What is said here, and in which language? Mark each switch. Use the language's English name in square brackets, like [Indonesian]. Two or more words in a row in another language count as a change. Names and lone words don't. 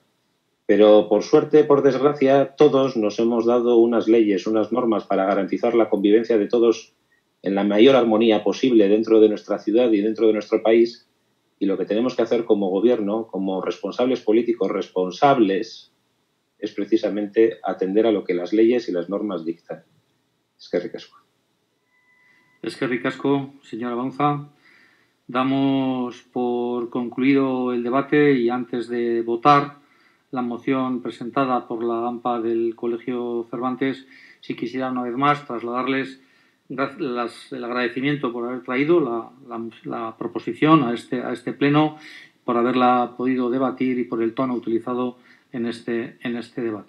[Spanish] Pero por suerte, por desgracia, todos nos hemos dado unas leyes, unas normas para garantizar la convivencia de todos en la mayor armonía posible dentro de nuestra ciudad y dentro de nuestro país. Y lo que tenemos que hacer como gobierno, como responsables políticos responsables, es precisamente atender a lo que las leyes y las normas dictan. [Basque] Eskerrik asko. Eskerrik asko, [Spanish] señora Baunza. Damos por concluido el debate y antes de votar la moción presentada por la AMPA del Colegio Cervantes, si quisiera una vez más trasladarles el agradecimiento por haber traído la proposición a este pleno, por haberla podido debatir y por el tono utilizado en este debate.